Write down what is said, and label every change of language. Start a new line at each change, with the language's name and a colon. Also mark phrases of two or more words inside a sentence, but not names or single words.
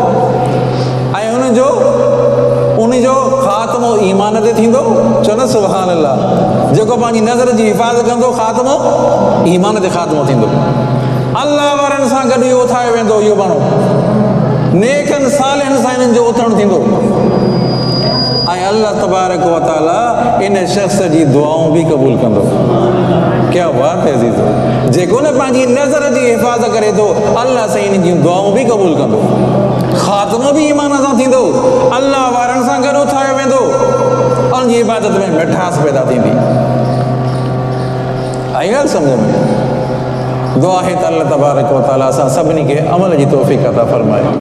Sindhi: ऐं उनजो ख़ात्मो ईमान ते थींदो। चओ न
Arabic: سبحان الله.
Sindhi: जेको पंहिंजी नज़र जी हिफ़ाज़त कंदो, ख़ात्मो ईमान ते ख़ात्मो थींदो। अल्लाह वारनि सां गॾु इहो उथायो वेंदो, इहो माण्हू नेकनि सालिहनि सां इन्हनि जो उथणु थींदो। ऐं अल्लाह
Arabic: تبارك و تعالى
Sindhi: इन शख़्स जी दुआऊं बि क़बूल कंदो।
Urdu: کیا بات ہے عزیزو.
Sindhi: जेको न पंहिंजी नज़र जी हिफ़ाज़त करे थो, अल्लाह साईं इन जूं दुआऊं बि क़बूल कंदो। ख़ात्मो बि ईमान सां थींदो, अल्लाह वारनि सां गॾु उथायो वेंदो, उन जी इबादत में मिठास पैदा थींदी। आई ॻाल्हि सम्झ में? दुआ आहे त अल्लाह
Arabic: تبارك و تعالى
Sindhi: असां सभिनी खे अमल जी तौफ़ीक़ अता फ़रमाए।